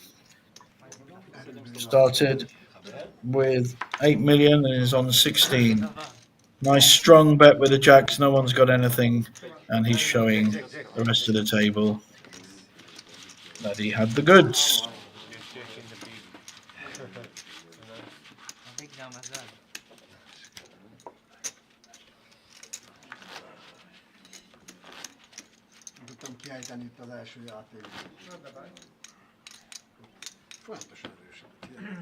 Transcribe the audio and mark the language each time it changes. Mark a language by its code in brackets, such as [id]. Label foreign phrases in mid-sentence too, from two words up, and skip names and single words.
[en] Started with 8 million and is on 16. Nice strong bet with the jacks. No one's got anything, and he's showing the rest of the table that he had the goods. [hu] Tudtam kiejteni itt az első játékban. Folyamatosan erősödött.